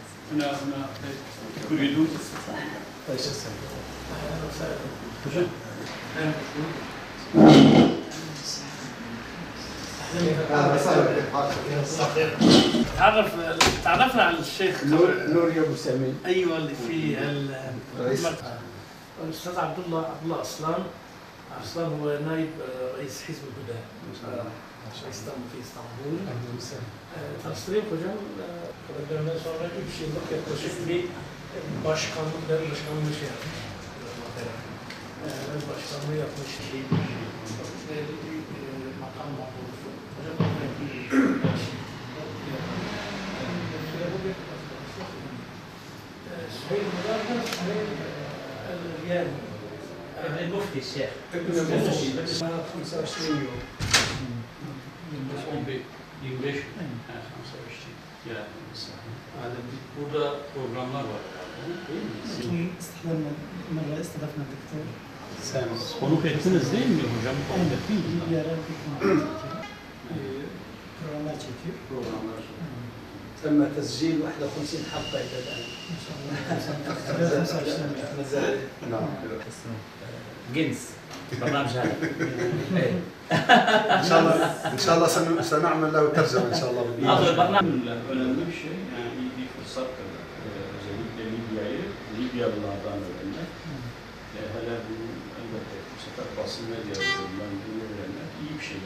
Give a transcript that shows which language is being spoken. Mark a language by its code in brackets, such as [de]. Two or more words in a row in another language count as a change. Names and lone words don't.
[ar] هنا تريدون تعرفنا على الشيخ نور يا ابو سامي. ايوه اللي في الاستاذ عبد الله عصلان هو نائب رئيس حزب الهدى في اسطنبول. [tr] Tanıştırayım hocam. Benden sonra 3 yıllık yaklaşık bir başkanlığı şey yaptım. Başkanlığı yapmıştım. Bir makam mahvoldu. Hocam Süheyl Mudar'da Süheyl El-Riyani. [ar] المفتي الشيخ. المفتي. 25 يوم. [tr] 25 yani burada programlar var Sen konuk ettiniz değil mi hocam? Konuk ettiniz mi? Bir ara programlar çekiyor. Programlar. [ar] تم تسجيل 51 حلقة إلى الآن. نعم. جنس برنامج هذا. إن شاء الله سنعمل له ترجمة إن شاء الله. آخر برنامج. [tr] Önemli bir şey yani iyi bir fırsat özellikle Libyalılardan öğrenmek. Hele bu elbette bu sefer basın medyalarından bunu öğrenmek iyi bir şey.